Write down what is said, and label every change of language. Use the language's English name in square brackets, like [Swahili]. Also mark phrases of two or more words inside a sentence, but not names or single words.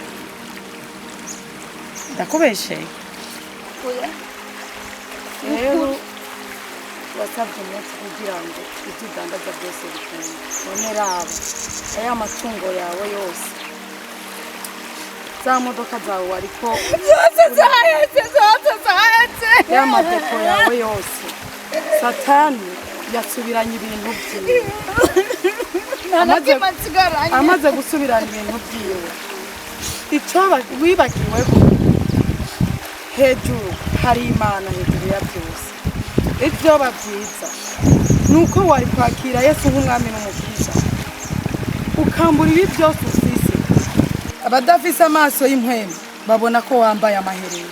[Rundi] ndakubesheye rero wasabye umuti kugira ngo ibyo udandaza byose bikunda none raba aya matungo yawe yose za modoka zawe wariko zose zahetse ya madepo yawe yose satani yasubiranye ibintu byiwe amaze gusubirana ibintu byiwe icyo wibagiwe hejuru hari Imana hejuru ya byose ibyo babyiza nuko wari kwakira Yesu nk'umwami n'umukiza ukambura ibi byose ufise abadafise amaso y'impwemu babona ko wambaye amaherena